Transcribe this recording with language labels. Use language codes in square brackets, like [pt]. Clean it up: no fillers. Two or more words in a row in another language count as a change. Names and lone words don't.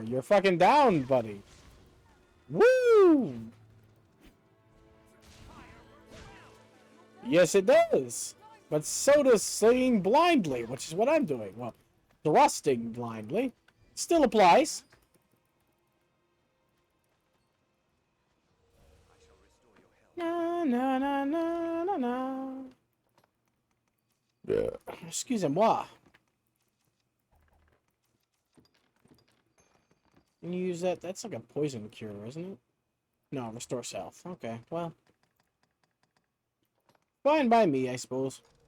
[en] You're fucking down, buddy. Woo! Yes, it does. But so does slinging blindly, which is what I'm doing. Well, thrusting blindly still applies. Na na na na na na. Yeah. Excusez-moi. Can you use that? That's like a poison cure, isn't it? No, restore health. Okay, well. Fine by me, I suppose.